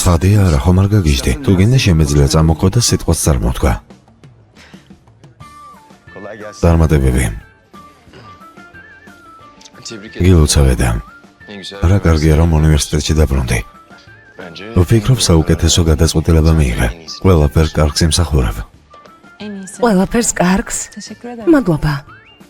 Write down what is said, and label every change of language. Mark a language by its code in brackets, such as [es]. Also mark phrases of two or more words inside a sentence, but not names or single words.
[ka] ცხადია, არა, ხომ არ გაგიჟდი? თუ გინდა შემეძლია წამოქვა და სიტყვას წარმოთქვა. [tr] kolay gelsin. [ka] წარმატებები. [tr] Tebrik [ka] გილოცავ ედა. [tr] Ne güzel. [ka] რა კარგია რომ უნივერსიტეტში დაბრუნდი. [tr] Bence [ka] ვფიქრობ საუკეთესო გადაწყვეტილება მიიღე. ყველაფერ კარგს იმსახურებ. [tr] en iyisi. [ka] ყველაფერს კარგს. [tr] Teşekkür ederim. [ka] მადლობა.